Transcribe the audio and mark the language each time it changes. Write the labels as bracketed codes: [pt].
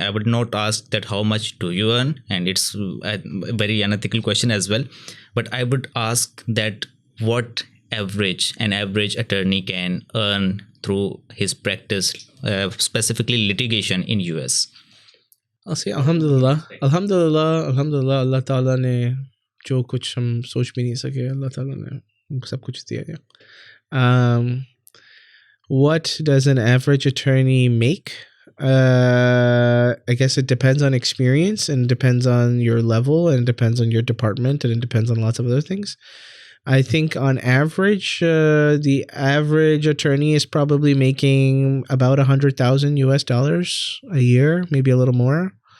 [en] I would not ask that how much do you earn, and it's a very unethical question as well. But I would ask that what an average attorney can earn through his practice, specifically litigation in US. I'll say [hi] alhamdulillah, Allah Ta'ala ने जो कुछ हम सोच भी नहीं सके, Allah Ta'ala ने सब कुछ दिया है. [en] What does an average attorney make? I guess it depends on experience, and depends on your level, and depends on your department, and it depends on lots of other things. I think on average, the average attorney is probably making about $100,000 US a year, maybe a little more.